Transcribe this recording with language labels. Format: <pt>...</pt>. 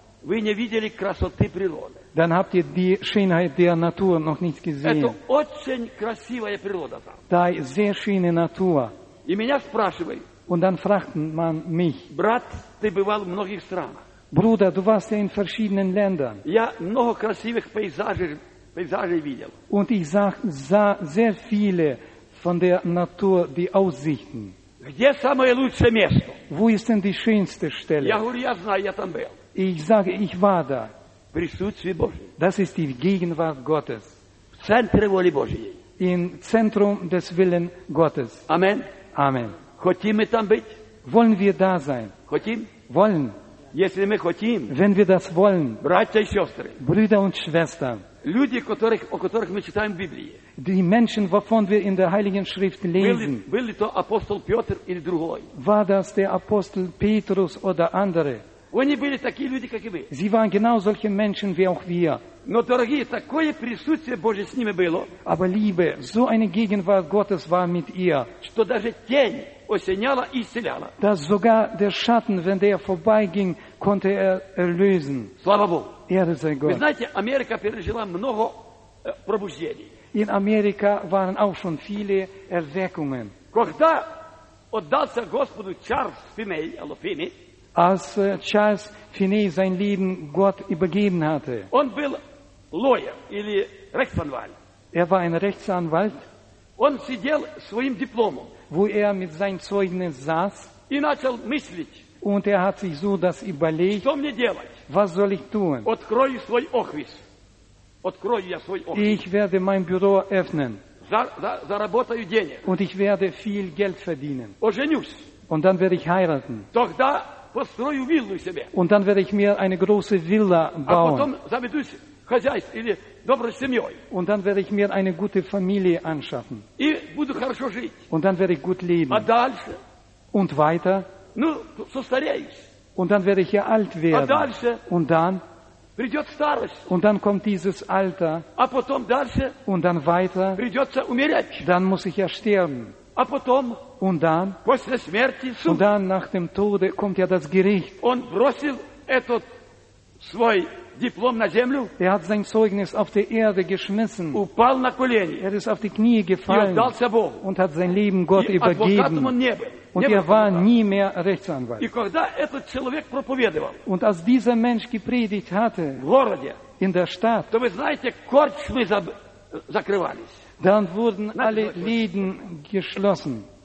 <ru>вы не видели красоты природы.</ru> <de>Dann habt ihr die Schönheit der Natur noch nicht gesehen.</de> <ru>Это очень красивая природа там.</ru> <de>Da sehr schöne Natur.</de> <ru>И меня спрашивают.</ru> <de>Und dann fragt man mich.</de> <ru>Брат, ты бывал в многих странах.</ru> <de>Bruder, du warst ja in verschiedenen Ländern.</de> <ru>Я много красивых пейзажей видел.</ru> <de>Und ich sah sehr viele von der Natur, die Aussichten.</de> <ru>Где самое лучшее место?</ru> <de>Wo ist denn die schönste Stelle?</de> <ru>Я говорю, я знаю, я там был.</ru> <de>Ich sage, ich war da.</de> <ru>Присутствие Божие.</ru> <de>Das ist die Gegenwart Gottes.</de> <ru>В центре воли Божьей.</ru> <de>In Zentrum des Willen Gottes.</de> <ru>Amen.</ru> <de>Amen.</de> <ru>Хотим мы там быть?</ru> <de>Wollen wir da sein?</de> <ru>Хотим?</ru> <de>Wollen.</de> <ru>Если мы хотим,</ru> <de>wenn wir das wollen,</de> <ru>братья и сестры,</ru> <de>Brüder und Schwestern,</de> <ru>люди, о которых мы читаем в Библии,</ru> <de>die Menschen, wovon wir in der Heiligen Schrift lesen,</de> <ru>были то апостол Петр или другой,</ru> <de>war das der Apostel Petrus oder andere,</de> <ru>Они были такие люди, как и мы.</ru> <de>Sie waren genau solche Menschen wie auch wir.</de> <ru>Но, дорогие, такое присутствие Божье с ними было.</ru> <de>Aber Liebe, so eine Gegenwart Gottes war mit ihr.</de> <ru>Что даже тень осеняла и исцеляла.</ru> <de>Dass sogar der Schatten, wenn der vorbeiging, konnte er erlösen.</de> <ru>Слава Богу.</ru> <de>Ehre sei Gott.</de> <ru>Вы знаете, Америка пережила много пробуждений.</ru> <de>In Amerika waren auch schon viele Erweckungen.</de> <ru>Когда отдался Господу Чарльз Финей, Алофини,</ru> <de>als Charles Finney sein Leben Gott übergeben hatte.</de> <ru>Он был lawyer, или Rechtsanwalt.</ru> <de>Er war ein Rechtsanwalt.</de> <ru>Он сидел своим дипломом.</ru> <de>Wo er mit seinem Zeugnis saß.</de> <ru>И начал мыслить.</ru> <de>Und er hat sich so das überlegt.</de> <ru>Что мне делать?</ru> <de>Was soll ich tun?</de> <ru>Открою свой офис. Открою я свой офис.</ru> <de>Ich werde mein Büro öffnen.</de> <ru>Заработаю денег.</ru> <de>Und ich werde viel Geld verdienen.</de> <ru>Оженюсь.</ru> <de>Und dann werde ich heiraten.</de> <ru>Тогда построю виллу себе.</ru> <de>Und dann werde ich mir eine große Villa bauen.</de> <ru>А потом заведусь хозяйством или доброй семьей.</ru> <de>Und dann werde ich mir eine gute Familie anschaffen.</de> <ru>И буду хорошо жить.</ru> <de>Und dann werde ich gut leben.</de> <ru>А дальше?</ru> <de>Und weiter?</de> <ru>Ну, состареюсь.</ru> <de>Und dann werde ich ja alt werden.</de> <ru>А дальше?</ru> <de>Und dann?</de> <ru>Придет старость.</ru> <de>Und dann kommt dieses Alter.</de> <ru>А потом дальше?</ru> <de>Und dann weiter?</de> <ru>Придется умереть.</ru> <de>Dann muss ich ja sterben.</de> <ru>А потом?</ru> <de>Und dann,</de> <ru>после смерти,</ru> <de>und dann nach dem Tode kommt ja das Gericht.</de> <ru>Он бросил этот свой диплом на землю.</ru> <de>Er hat sein Zeugnis auf der Erde geschmissen.</de> <ru>Упал на колени.</ru> <de>Er ist auf die Knie gefallen.</de> <ru>И отдался Богу.</ru> <de>Und hat sein Leben Gott übergeben.</de> <ru>Адвокатом он не был.</ru> <de>Und er war nie mehr Rechtsanwalt.</de> <ru>И когда этот человек проповедовал,</ru> <de>und als dieser Mensch gepredigt hatte,</de> <ru>в городе,</ru> <de>in der Stadt,</de> <ru>то вы знаете, корчмы закрывались.</ru> <de>Dann wurden alle Läden geschlossen.</de>